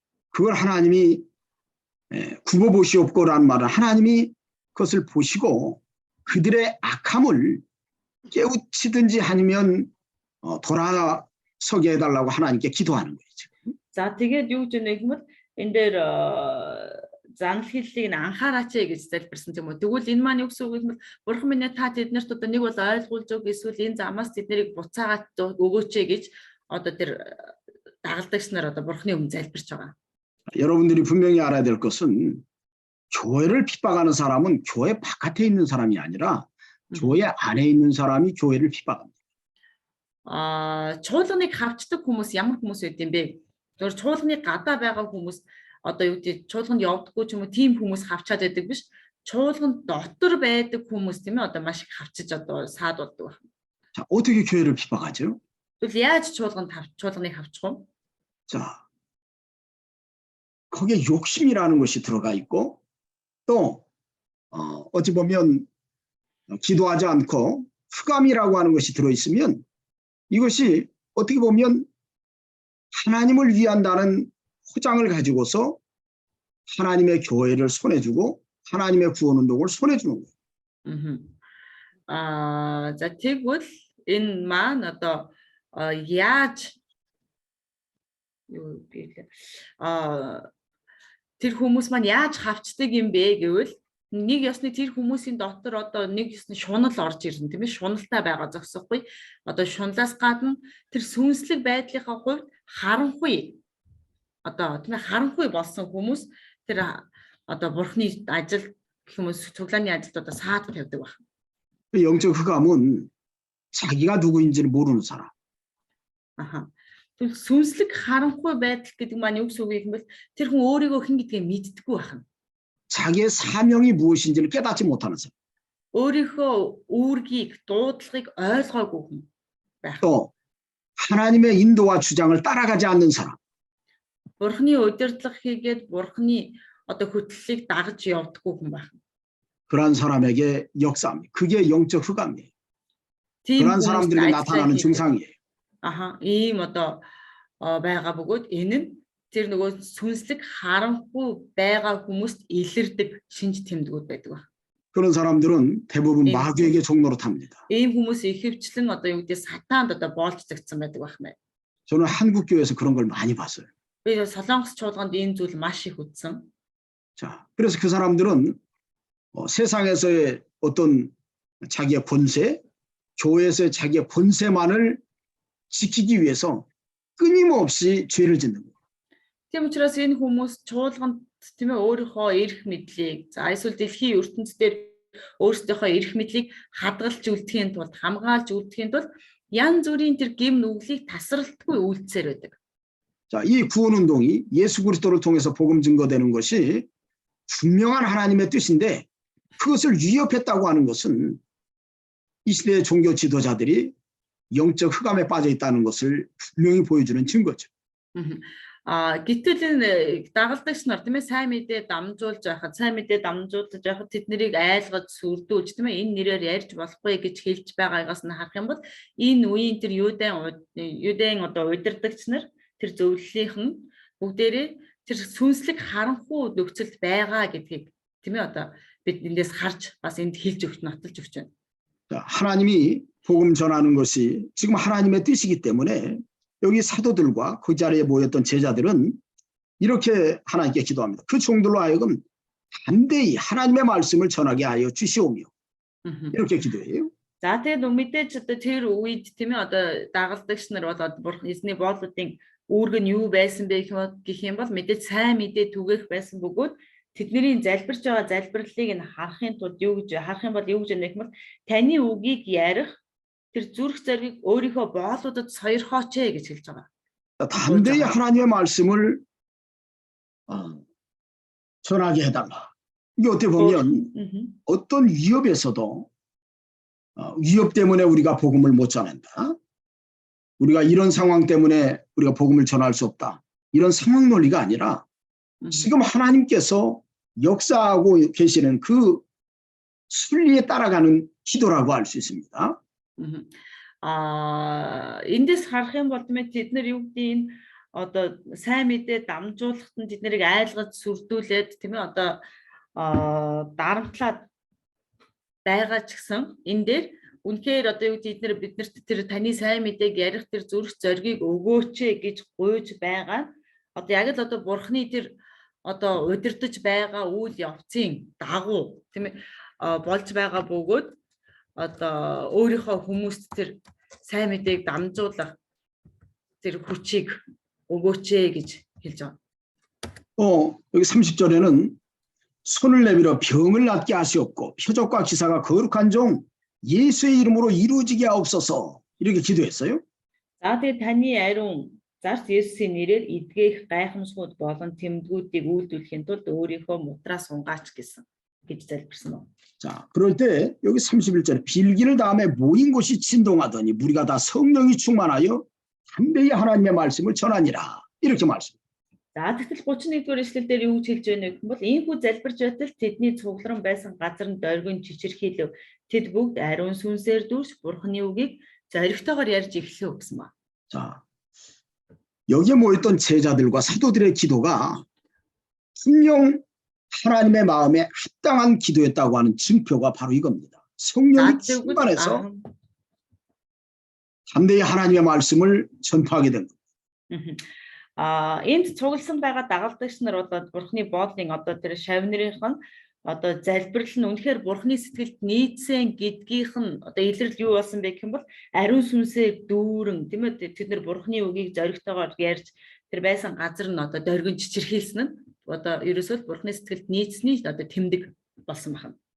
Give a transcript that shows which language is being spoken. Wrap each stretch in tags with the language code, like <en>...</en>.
<ko>그걸 하나님이 굽어보시옵고라는 말은 하나님이 그것을 보시고 그들의 악함을 깨우치든지 아니면 돌아서게 해달라고 하나님께 기도하는 거죠.</ko> <mn>За тэгээд юу гэж нэг юм бол энэ дээр замлхийллийг анхаараач гэж залбирсан юм уу. Тэгвэл энэ маань юу гэсэн үг юм бол бурхан минь та тэднэрт одоо нэг бол ойлгуулж өг эсвэл энэ замаас тэднийг буцаагаад өгөөч гэж одоо тэр дагалдагч нар одоо бурхны өмнө залбирч байгаа.</mn> <ko>여러분들이 분명히 알아야 될 것은 교회를 핍박하는 사람은 교회 바깥에 있는 사람이 아니라 교회 안에 있는 사람이 교회를 핍박합니다.</ko> <mn>Чуулганыг хавчдаг хүмүүс ямар хүмүүс байд юм бэ? Зөвхөн чуулганы гадаа байгаа хүмүүс одоо юу гэдэг чуулганд явдаггүй ч юм уу тийм хүмүүс хавчаад байдаг биш. Чуулган дотор байдаг хүмүүс тийм ээ одоо маш их хавчиж одоо саад болдог байна.</mn> <ko>자, 어떻게 교회를 핍박하죠?</ko> <mn>Тэгвэл яаж чуулганыг хавчих вэ?</mn> <ko>자, 거기에 욕심이라는 것이 들어가 있고 또 어찌 보면 기도하지 않고 흑암이라고 하는 것이 들어있으면 이것이 어떻게 보면 하나님을 위한다는 포장을 가지고서 하나님의 교회를 손해주고 하나님의 구원운동을 손해주는 거예요.</ko> <mn>За тэгвэл энэ маань одоо яаж юу гэлээ тэр хүмүүс маань яаж хавчдаг юм бэ гэвэл нэг ёсны тэр хүмүүсийн дотор одоо нэг ёсны шунал орж ирнэ тийм ээ шуналтай байгаа зогсохгүй одоо шуналаас гадна тэр сүнслэг байдлынхаа хувьд харанхуй одоо тийм ээ харанхуй болсон хүмүүс тэр одоо бурхны ажил гэх юм уу цуглааны ажилд одоо саадах явдаг байна.</mn> <ko>영적 흑암은 자기가 누구인지를 모르는 사람.</ko> <mn>Тэгвэл сүнслэг харанхуй байдал гэдэг маань юу гэсэн үг юм бэ? Тэр хүн өөрийгөө хэн гэдгийг мэддэггүй байна.</mn> <ko>자기의 사명이 무엇인지를 깨닫지 못하는 사람.</ko> <mn>өөрийнхөө үүргийг, дуудлагыг ойлгоогүй хүн байх.</mn> <ko>또 하나님의 인도와 주장을 따라가지 않는 사람.</ko> <mn>Бурхны удирдлага хийгээд бурхны одоо хөтлөлийг дагаж явдаггүй хүн байх.</mn> <ko>그런 사람에게 역사합니다. 그게 영적 흑암이에요. 그런 사람들에게 나타나는 증상이에요.</ko> <mn>ийм одоо байгаа бөгөөд энэ нь тэр нөгөө сүнслэг харанхуй байгаа хүмүүст илэрдэг шинж тэмдгүүд байдаг байна.</mn> <ko>그런 사람들은 대부분 마귀에게 종로로 탑니다.</ko> <mn>Ийм хүмүүс ихэвчлэн одоо юу гэдэг сатаанд одоо боолцогдсон байдаг байна.</mn> <ko>저는 한국 교회에서 그런 걸 많이 봤어요.</ko> <mn>Би Солонгос чуулганд энэ зүйл маш их үзсэн.</mn> <ko>자, 그래서 그 사람들은 세상에서의 어떤 자기의 본세, 교회에서의 자기의 본세만을 지키기 위해서 끊임없이 죄를 짓는 거예요.</ko> <mn>Тийм учраас энэ хүмүүс чуулганд тийм ээ өөрийнхөө эрх мэдлийг за эсвэл дэлхийн ертөнцийн өөрсдийнхөө эрх мэдлийг хадгалж үлдэхийн тулд хамгаалж үлдэхийн тулд янз бүрийн тэр гим нүглийг тасралтгүй үйлдсээр байдаг.</mn> <ko>자, 이 구원 운동이 예수 그리스도를 통해서 복음 증거되는 것이 분명한 하나님의 뜻인데 그것을 위협했다고 하는 것은 이 시대의 종교 지도자들이 영적 흑암에 빠져 있다는 것을 분명히 보여주는 증거죠.</ko> <mn>Гэтэл энэ дагалдагч нар тийм ээ сайн мэдээ дамжуулж байхад сайн мэдээ дамжуулж байхад тэд нарыг айлгаж сүрдүүлж тийм ээ энэ нэрээр ярьж болохгүй гэж хэлж байгаагаас нь харах юм бол энэ үеийн тэр юудын одоо удирдагч нар тэр зөвлөлийнх нь бүгдээрээ тэр сүнслэг харанхуй нөхцөлд байгаа гэдгийг тийм ээ одоо бид эндээс харж бас энд хэлж өгч нотолж өгч байна.</mn> <ko>하나님이 복음 전하는 것이 지금 하나님의 뜻이기 때문에 여기 사도들과 그 자리에 모였던 제자들은 이렇게 하나님께 기도합니다. 그 종들로 하여금 담대히 하나님의 말씀을 전하게 하여 주시오며 이렇게 기도해요.</ko> <mn>За тэгээд мэдээж одоо тэр үед тийм ээ одоо дагалдагч нар бол бурхан эзний боолуудын үүрэг нь юу байсан бэ гэх юм бол мэдээж сайн мэдээ түгээх байсан бөгөөд тэдний залбирч байгаа залбирлыг нь харахын тулд юу гэж харах юм бол юу гэж нэх юм бол таны үгийг ярих тэр зүрх зориг өөрийнхөө боолуудад сойрхооч гэж хэлж байгаа.</mn> <ko>담대히 하나님의 말씀을 전하게 해달라. 이게 어떻게 보면 어떤 위협에서도 위협 때문에 우리가 복음을 못 전한다. 우리가 이런 상황 때문에 우리가 복음을 전할 수 없다. 이런 상황 논리가 아니라 지금 하나님께서 역사하고 계시는 그 순리에 따라가는 기도라고 할 수 있습니다.</ko> <mn>Эндээс харах юм бол тэд нар юу гэдэг нь одоо сайн мэдээ дамжуулахад нь тэд нарыг айлгаж сүрдүүлээд тийм ээ одоо дарамтлаад байгаа ч гэсэн энэ дээр үнэхээр одоо юу гэдэг биднэрт тэр таны сайн мэдээг ярих тэр зүрх зоригийг өгөөч гэж гуйж байгаа. Одоо яг л одоо бурхны тэр одоо удирдах байгаа үйл явцын дагуу тийм ээ болж байгаа бөгөөд одоо өөрийнхөө хүмүүст тэр сайн мэдээг дамжуулах тэр хүчийг өгөөч гэж хэлж байгаа.</mn> <ko>여기 30절에는 손을 내밀어 병을 낫게 하시옵고 표적과 기사가 거룩한 종 예수의 이름으로 이루어지게 하옵소서 이렇게 기도했어요.</ko> <mn>За тэгээд таны ариун зарц Есүсийн нэрээр эдгэх гайхамшгууд болон тэмдгүүдийг үйлдвэрлэхийн тулд өөрийнхөө мутраа сунгаач гэж залбирсан байна.</mn> <ko>자, 그럴 때 여기 31절에 빌기를 다음에 모인 곳이 진동하더니 무리가 다 성령이 충만하여 담대히 하나님의 말씀을 전하니라 이렇게 말씀.</ko> <mn>За тэгтэл 31-р эшлэл дээр юу гэж хэлж байна вэ гэвэл ийхүү залбирч байтал тэдний цугларан байсан газар нь дойргон чичирхийлв. Тэд бүгд ариун сүнсээр дүүрч бурхны үгийг зоригтойгоор ярьж эхлэв гэсэн ба.</mn> <ko>자, 여기에 모였던 제자들과 사도들의 기도가 분명 하나님의 마음에 합당한 기도였다고 하는 증표가 바로 이겁니다. 성령이 충만해서 담대히 하나님의 말씀을 전파하게 된 겁니다.</ko> <mn>Энд цугласан байгаа дагалдагч нар одоо бурхны боолын одоо тэр шавнырийнх нь одоо залбирал нь үнэхээр бурхны сэтгэлд нийцсэн гэдгийнх нь одоо илэрл юу болсон бэ гэх юм бол ариун сүнсээр дүүрэн тийм ээ тэд нар бурхны үгийг зоригтойгоор ярьж тэр байсан газар нь одоо дөргөн чичирхийлсэн нь одоо ерөөсөө бурхны сэтгэлд нийцсний одоо тэмдэг болсон байна.</mn>